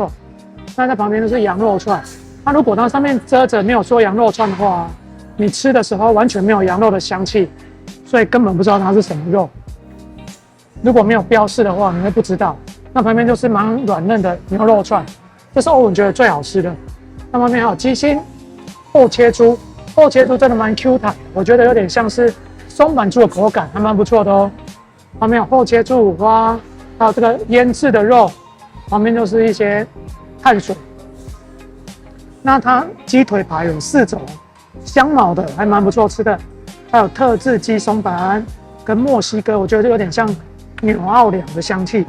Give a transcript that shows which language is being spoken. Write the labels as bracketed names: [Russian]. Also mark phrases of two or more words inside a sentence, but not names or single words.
[Chinese] 那在旁邊就是羊肉串，那如果它上面遮着沒有說羊肉串的話，你吃的時候完全沒有羊肉的香氣，所以根本不知道它是什麼肉。如果沒有標示的話，你會不知道。那旁邊就是蠻軟嫩的牛肉串，這是歐文覺得最好吃的。那旁邊還有雞心、厚切豬，厚切豬真的蠻 Q 彈，我覺得有點像是松板豬的口感，還蠻不錯的哦。旁邊有厚切豬五花，還有這個醃製的肉，旁邊就是一些碳水。那它雞腿排有4種，香茅的還蠻不錯吃的，還有特制雞鬆板跟墨西哥，我覺得就有點像紐奧良的香氣。